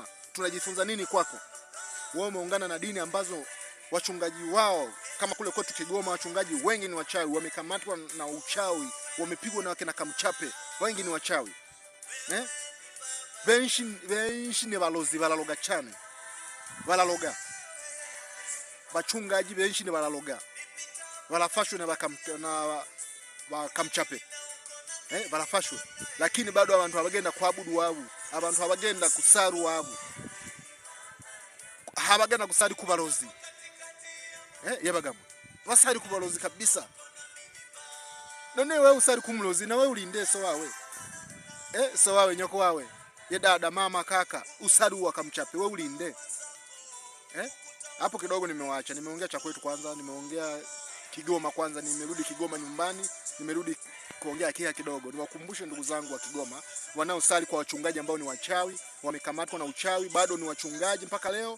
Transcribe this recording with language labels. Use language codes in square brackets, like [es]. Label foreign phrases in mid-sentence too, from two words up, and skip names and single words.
[sw] Tunajifunza nini kwako? Wewe umeungana na dini ambazo wachungaji wao, kama kule kwetu Kigoma, wachungaji wengi ni wachawi, wamekamatwa na uchawi, wamepigwa na wakina Kamchape, wengi ni wachawi. [ha] Benshi ni balozi balaloga chane. Balaloga. Bachungaji benshi ni balaloga. Balafashwe na bakamchape. Balafashwe. [sw] Lakini bado [ha] abantu habagenda kuabudu wabo, abantu habagenda kusaru wabo. Habagenda kusari kubalozi. Yabagamo. Wasari kubalozi kabisa. None wewe usari kumulozi na wewe ulinde so wawe. So wawe nyoko wawe. [sw] ye dada, mama, kaka, usali wakamchape, wewe ulinde. Hapo kidogo nimewaacha. Nimeongea cha kwetu kwanza, nimeongea Kigoma kwanza, nimerudi Kigoma nyumbani, nimerudi kuongea kia kidogo. Niwakumbushe ndugu zangu wa Kigoma wanaosali kwa wachungaji ambao ni wachawi, wamekamatwa na uchawi, bado ni wachungaji mpaka leo.